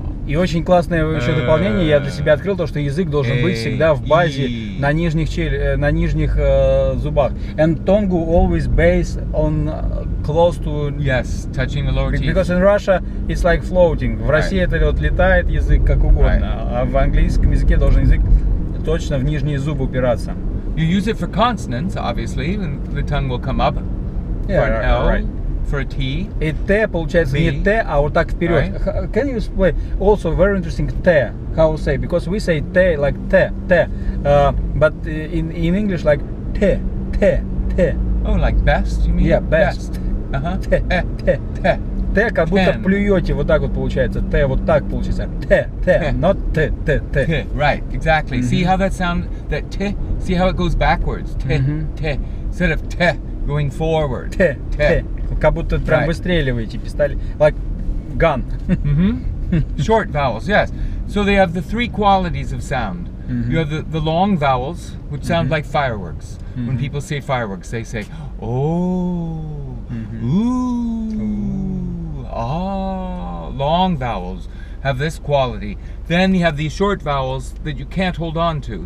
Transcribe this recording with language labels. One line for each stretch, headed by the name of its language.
Russian: И очень классное еще дополнение я для себя открыл, то, что язык должен быть всегда в базе на нижних зубах.
English: And tongue always based on close to touching the lower teeth. Because in Russia it's like floating.
Russian: В России это вот летает язык как угодно, а в английском языке должен язык точно в нижние зубы упираться.
English: You use it for consonants, obviously, and the tongue will come up for an L. For a T.
Russian: И Т получается не Т, а вот так вперед.
English: Right. Can you explain? Also very interesting Т. How to say? Because we say Т like Т, but in English like Т. Oh, like best? You mean? Yeah, best. Т.
Russian: Т, как будто плюете, вот так вот получается. Т, вот так получается. Т, not Т.
English: Right, exactly. See how that sound? That T. See how it goes backwards? T. Instead of T going forward.
Russian: Т. Как будто прям выстреливаете пистолет.
English: Like gun. Short vowels, yes. So they have the three qualities of sound. You have the long vowels, which sound like fireworks. When people say fireworks, they say, oh, ooh, ah. Long vowels have this quality. Then you have these short vowels that you can't hold on to.